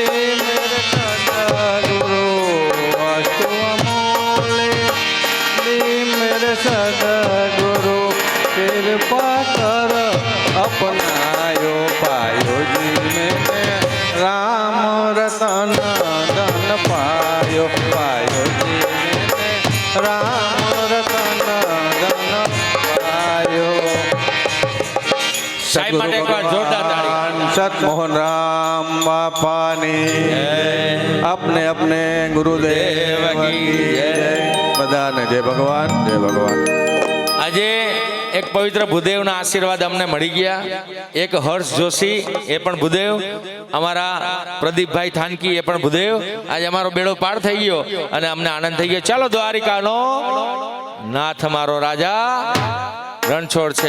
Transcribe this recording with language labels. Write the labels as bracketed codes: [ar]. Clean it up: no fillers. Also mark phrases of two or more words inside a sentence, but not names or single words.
[hi] मेरे सदगुरु वस्तु अमूल्य दे मेरे सदगुरु कृपा कर अपनायो पायो जी मैंने राम रतन धन पायो जी मैंने राम रतन धन पायो [gu] સાહેબ માટે એકવાર જોરદાર તાળી. [hi] सतमोहन राम बापानी अपने अपने गुरुदेव की जय बधाने जय भगवान [gu] આજે એક પવિત્ર ભૂદેવના આશીર્વાદ અમને મળી ગયા. એક હર્ષ જોશી એ પણ ભૂદેવ, અમારા પ્રદીપભાઈ થાનકી એ પણ ભૂદેવ. આજે અમારો બેડો પાર થઈ ગયો અને અમને આનંદ થઈ ગયો. ચાલો દ્વારિકાનો નાથ મારો રાજા રણછોડ છે.